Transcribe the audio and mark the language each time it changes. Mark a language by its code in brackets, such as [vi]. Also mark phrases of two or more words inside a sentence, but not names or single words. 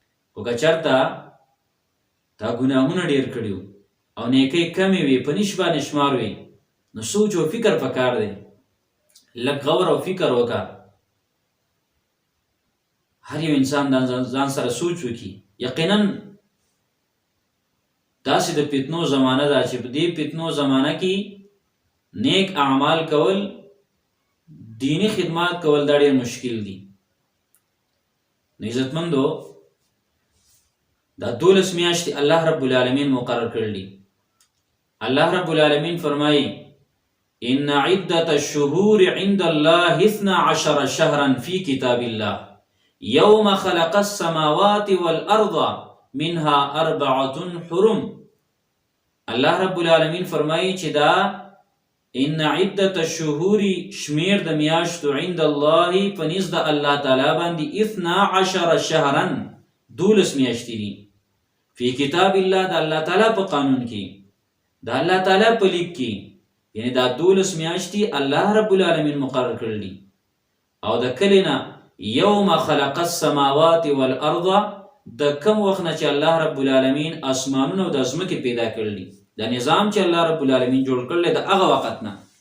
[ps] خو که چېرته تا ګناهونه ډېر کړي او نیکی کمې وي په نش باندې شمار وي نو سوچ او فکر پکار دی لږ غور او فکر وکړه هر یو انسان ځان سره سوچ وکړي یقینا داسې د فتنو زمانه ده چې په دې فتنو زمانه کې نیک اعمال کول دینی خدمات کول دا ډېر مشکل دي نو عزتمندو دا 12 میاشتې الله رب العالمین مقرر کړل الله رب العالمین فرمایي [ar] ان عدة الشهور عند الله 12 شهرا في كتاب الله يوم خلق السماوات والأرض منها 4 حرم [ps] الله رب العالمین فرمایي چې دا [ar] ان عدة الشهور [ps] شمیر د میاشتو [ar] عند الله [ps] پنځ د الله تعالی باندې [ar] 12 شهرا [ps] 12 میاشتې دي [ar] فی کتاب الله [ps] د الله تعالی په قانون کې د الله تعالی په لیک کې یعنی دا 12 میاشتې الله رب العالمین مقرر کړل او د کلینا [ar] یوم خلق السماوات والارض [ps] د کوم وخت نه چې الله رب العالمین اسمانونه او د ځمکې پیدا کړل دا نظام چې الله رب العالمین جوړ کړل د هغه وخت نه